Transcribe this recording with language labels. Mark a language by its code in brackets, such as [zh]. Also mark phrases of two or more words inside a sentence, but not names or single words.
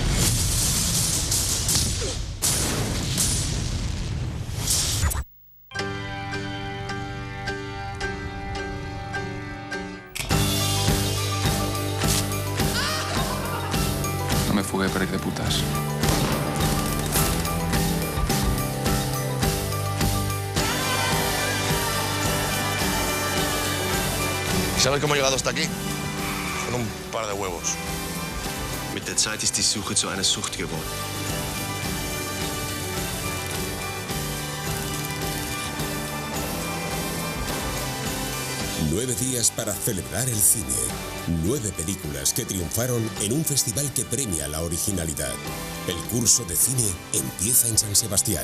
[es] No me fugué per de putas. ¿Sabes cómo he llegado hasta aquí? Con un par de huevos. [de] Mit der Zeit ist die Suche zu einer Sucht geworden. [es] Nueve días para celebrar el cine. 9 películas que triunfaron en un festival que premia la originalidad. El curso de cine empieza en San Sebastián.